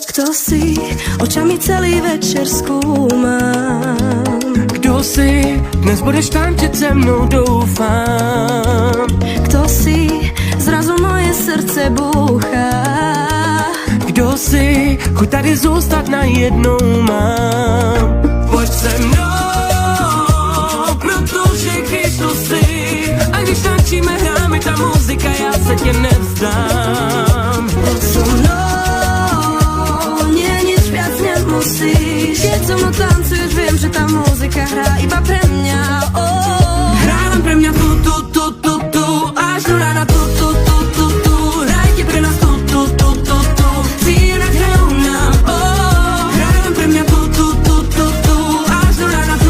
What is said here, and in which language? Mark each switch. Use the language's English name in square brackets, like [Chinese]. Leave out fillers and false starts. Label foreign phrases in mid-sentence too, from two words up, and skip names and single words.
[Slovak] Kto si, očami celý večer skúmam. [Czech] Kdo si, dnes budeš tančiť se mnou, doufám. [Slovak] Kto si, zrazu moje srdce búcha. [Czech] Kdo si, chuť tady zůstat najednou mám. Pojď se mnou, protože když to si, a když tančíme, hráme ta muzika, já se tě nevzdám. [Slovak] Poď so mnou, nie nič viac nemusíš. Keď so mnou tancuješ, viem, že tá muzika hrá iba pre mňa. Hrá len pre mňa tu, až do rána tu. Hrajte pre nás tu. Cílenak hrajú nám, hrá len pre mňa tu, až do rána tu.